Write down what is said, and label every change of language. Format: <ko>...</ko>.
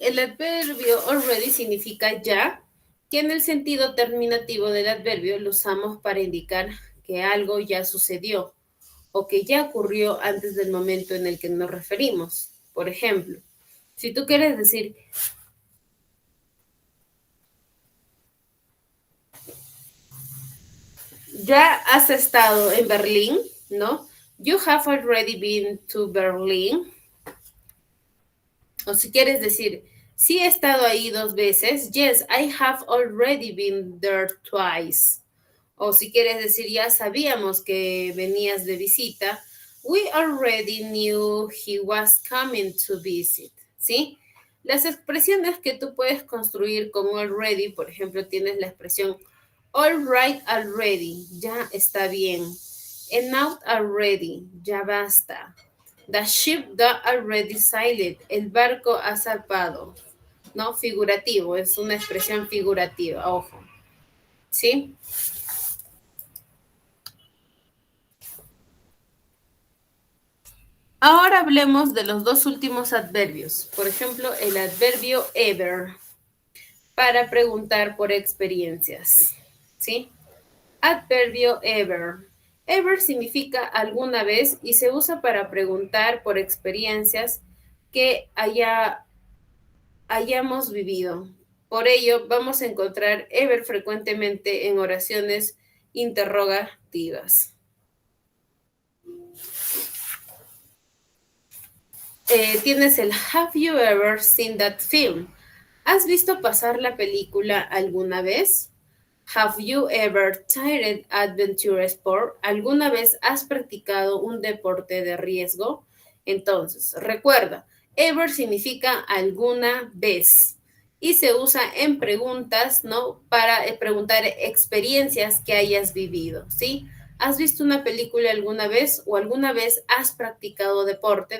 <es>El adverbio already significa ya, que en el sentido terminativo del adverbio lo usamos para indicar que algo ya sucedió o que ya ocurrió antes del momento en el que nos referimos. Por ejemplo, si tú quieres decir, ya has estado en Berlín, ¿no?</es> <en>You have already been to Berlin.</en> <es>O si quieres decir, sí he estado ahí 2 veces.</es> <en>Yes, I have already been there twice.</en> <es>O si quieres decir, ya sabíamos que venías de visita.</es> <en>We already knew he was coming to visit.</en> <es>¿Sí? Las expresiones que tú puedes construir con already, por ejemplo, tienes la expresión</es> <en>all right already,</en> <es>ya está bien.</es> <en>Enough already,</en> <es>ya basta.</es> <en>The ship that already sailed,</en> <es>el barco ha zarpado. ¿No? Figurativo, es una expresión figurativa, ojo. ¿Sí? Ahora hablemos de los dos últimos adverbios. Por ejemplo, el adverbio ever, para preguntar por experiencias. ¿Sí? Adverbio ever. Ever significa alguna vez y se usa para preguntar por experiencias que hayamos vivido. Por ello, vamos a encontrar ever frecuentemente en oraciones interrogativas. Tienes el</es> <en>Have you ever seen that film?</en> <es>¿Has visto pasar la película alguna vez?</es> <en>Have you ever tried adventure sport?</en> <es>¿Alguna vez has practicado un deporte de riesgo? Entonces, recuerda, ever significa alguna vez y se usa en preguntas, ¿no? Para preguntar experiencias que hayas vivido, ¿sí? ¿Has visto una película alguna vez o alguna vez has practicado deporte?</es>